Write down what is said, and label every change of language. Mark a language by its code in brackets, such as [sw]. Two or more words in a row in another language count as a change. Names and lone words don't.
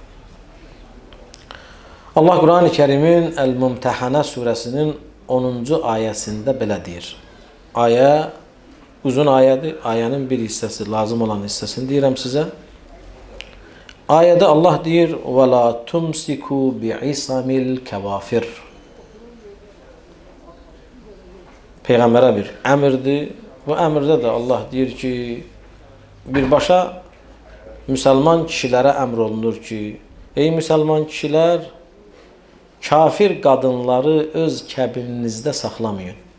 [az] Allah Quran-ı Kərimin Əl-Mümtəhanə surəsinin 10-cu ayəsində belə deyir. Ayə uzun ayədir. Ayənin bir hissəsi, lazım olan hissəsini deyirəm sizə. Ayədə Allah deyir: [ar] وَلَا تُمْسِكُوا بِعِصَمِ الْكَوَافِرِ. [az] Peyğəmbərə bir əmrdir. Bu əmrdə də Allah deyir ki, birbaşa müsəlman kişilərə əmr olunur ki, ey müsəlman kişilər, kafir qadınları öz kəbininizdə saxlamayın.